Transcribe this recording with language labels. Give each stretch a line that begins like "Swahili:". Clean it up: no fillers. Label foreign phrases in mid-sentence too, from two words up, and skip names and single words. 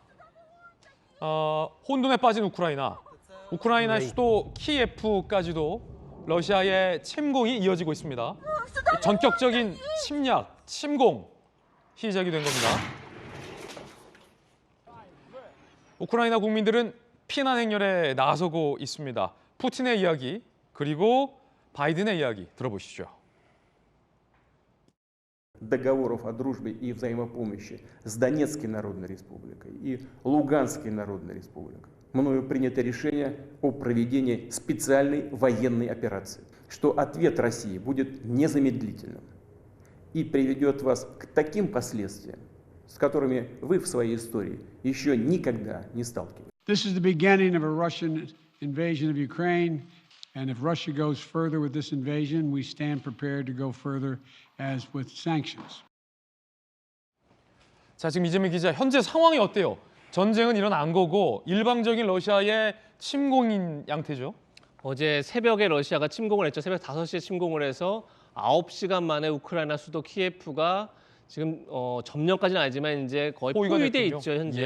Korean: 혼돈에 빠진 우크라이나 수도 키예프까지도 러시아의 침공이 이어지고 있습니다. 전격적인 침략, 침공 시작이 된 겁니다. 우크라이나 국민들은 피난 행렬에 나서고 있습니다. 푸틴의 이야기 그리고 바이든의 이야기 들어보시죠.
Russian: договоров о дружбе и взаимопомощи с Донецкой Народной Республикой и Луганской Народной Республикой мною принято решение о проведении специальной военной операции, что ответ России будет незамедлительным и приведет вас к таким последствиям, с которыми вы в своей истории еще никогда не сталкивались.
English: This is the beginning of a Russian invasion of Ukraine, and if Russia goes further with this invasion, we stand prepared to go further as with sanctions.
Korean: 자, 지금 이재민 기자, 현재 상황이 어때요? 전쟁은 일어난 거고 일방적인 러시아의 침공인 양태죠? 어제 새벽에 러시아가 침공을 했죠. 새벽 5시에 침공을 해서 9시간 만에 우크라이나 수도 키예프가 지금 점령까지는 아니지만 이제 거의 포위돼 있죠, 현재.